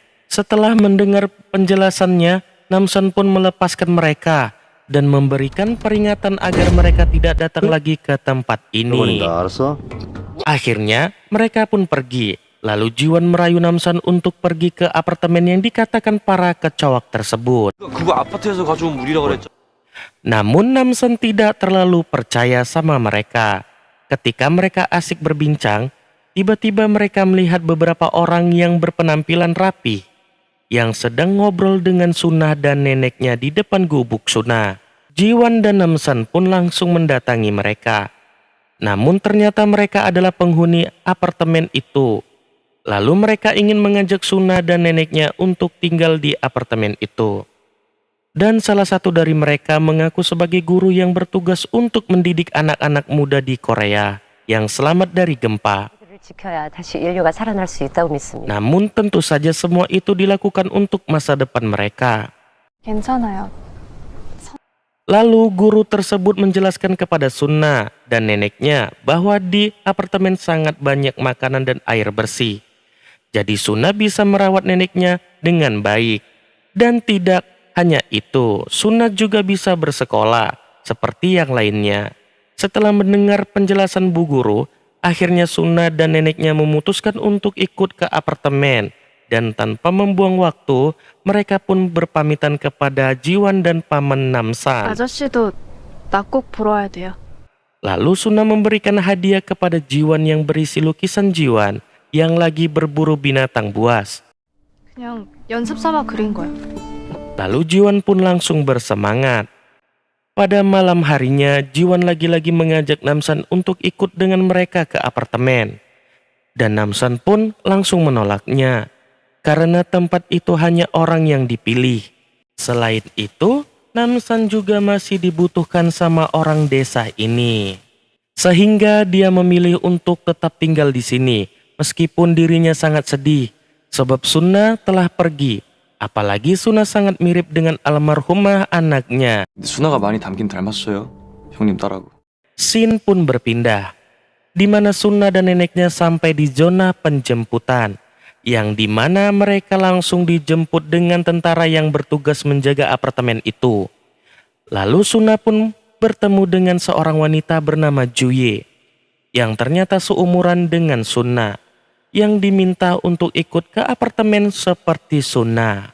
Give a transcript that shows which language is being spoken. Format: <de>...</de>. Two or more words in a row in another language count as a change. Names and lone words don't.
<id>Setelah mendengar penjelasannya, Namsan pun melepaskan mereka dan memberikan peringatan agar mereka tidak datang lagi ke tempat ini.</id> <ko>알았어?</ko> <id>Akhirnya mereka pun pergi. Lalu Jiwan merayu Namsan untuk pergi ke apartemen yang dikatakan para kecoak tersebut.</id> <ko>그거 아파트에서 가져온 물이라 그랬죠.</ko> <id>Namun Namsan tidak terlalu percaya sama mereka. Ketika mereka asik berbincang, tiba-tiba mereka melihat beberapa orang yang berpenampilan rapi yang sedang ngobrol dengan Sunnah dan neneknya di depan gubuk Sunnah. Jiwan dan Namsan pun langsung mendatangi mereka. Namun ternyata mereka adalah penghuni apartemen itu. Lalu mereka ingin mengajak Sunnah dan neneknya untuk tinggal di apartemen itu. Dan salah satu dari mereka mengaku sebagai guru yang bertugas untuk mendidik anak-anak muda di Korea yang selamat dari gempa.</id> <ko>지켜야 다시 인류가 살아날 수 있다고 믿습니다.</ko> <id>Namun tentu saja semua itu dilakukan untuk masa depan mereka.</id> <ko>괜찮아요.</ko> <id>Lalu guru tersebut menjelaskan kepada Sunna dan neneknya bahwa di apartemen sangat banyak makanan dan air bersih. Jadi Sunna bisa merawat neneknya dengan baik. Dan tidak hanya itu, Sunna juga bisa bersekolah seperti yang lainnya. Setelah mendengar penjelasan bu guru, akhirnya Sunna dan neneknya memutuskan untuk ikut ke apartemen. Dan tanpa membuang waktu, mereka pun berpamitan kepada Jiwan dan paman Namsan.</id> <ko>아저씨도 나 꼭 보러 와야 돼요.</ko> <id>Lalu Sunna memberikan hadiah kepada Jiwan yang berisi lukisan Jiwan yang lagi berburu binatang buas.</id> <ko>그냥 연습 삼아 그린 거야.</ko> <id>Lalu Jiwan pun langsung bersemangat. Pada malam harinya, Jiwan lagi-lagi mengajak Namsan untuk ikut dengan mereka ke apartemen. Dan Namsan pun langsung menolaknya. Karena tempat itu hanya orang yang dipilih. Selain itu, Namsan juga masih dibutuhkan sama orang desa ini. Sehingga dia memilih untuk tetap tinggal di sini, meskipun dirinya sangat sedih. Sebab Sunna telah pergi. Apalagi Sunna sangat mirip dengan almarhumah anaknya.</id> <ko>수나가 많이 닮긴 닮았어요. 형님 딸하고.</ko> <id>Scene pun berpindah, di mana Sunna dan neneknya sampai di zona penjemputan. Yang dimana mereka langsung dijemput dengan tentara yang bertugas menjaga apartemen itu. Lalu Sunna pun bertemu dengan seorang wanita bernama Juye, yang ternyata seumuran dengan Sunna, yang diminta untuk ikut ke apartemen seperti Sunna.</id>